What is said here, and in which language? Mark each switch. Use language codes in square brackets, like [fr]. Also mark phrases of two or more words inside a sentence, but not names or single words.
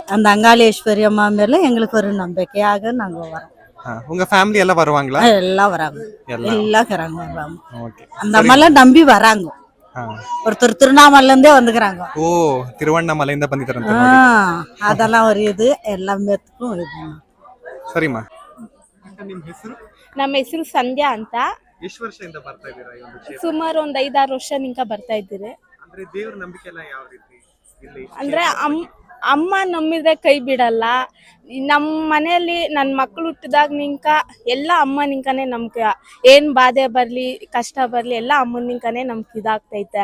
[ta] அந்த அங்காளேஸ்வரி அம்மா மேல எங்களுக்கு ஒரு நம்பிக்கையாக நாங்கள் வரோம். உங்க ஃபேமிலி எல்லாம் வருவாங்களா? எல்லாம் வராங்க, எல்லாம். எல்லாம் இருக்கிறாங்க வராங்க. ஓகே. அந்த அம்மாலாம் நம்பி வராங்க. ஒருத்தர் திருவண்ணாமலைல இருந்தே வந்துக்கிறாங்க. [kn] ஓ, திருவண்ணாமலைಯಿಂದ ಬಂದಿದ್ರಂತೆ. [ta] அதெல்லாம் ஒரு இது எல்லாமேத்துக்கும் இது. [kn] ಸರಿಮಾ. ನಿಮ್ಮ ಹೆಸರು? ನಮ್ಮ ಹೆಸರು ಸಂಧ್ಯಾ ಅಂತ. ಎಷ್ಟು ವರ್ಷದಿಂದ ಬರ್ತಾ ಇದ್ದೀರಾ ಈ ಒಂದು ಕ್ಷೇತ್ರ? ಸುಮಾರು ಒಂದು 5-6 ವರ್ಷನಿಂದ ಬರ್ತಾ ಇದ್ದೀರಿ. ಅಂದ್ರೆ ದೇವರ ನಂಬಿಕೆ ಎಲ್ಲ ಯಾವ ರೀತಿ ಇಲ್ಲಿ? ಅಂದ್ರೆ ಅಮ್ಮ ನಂಬಿದ್ರೆ ಕೈ ಬಿಡಲ್ಲ. ನಮ್ಮ ಮನೆಯಲ್ಲಿ ನನ್ನ ಮಕ್ಕಳು ಹುಟ್ಟಿದಾಗ ನಿಂಕ ಎಲ್ಲ ಅಮ್ಮ ನಿಂಕನೇ ನಮ್ಗೆ ಏನ್ ಬಾಧೆ ಬರ್ಲಿ ಕಷ್ಟ ಬರ್ಲಿ ಎಲ್ಲ ಅಮ್ಮನ ನಿಂಕನೇ ನಮ್ಗೆ ಇದಾಗ್ತೈತೆ.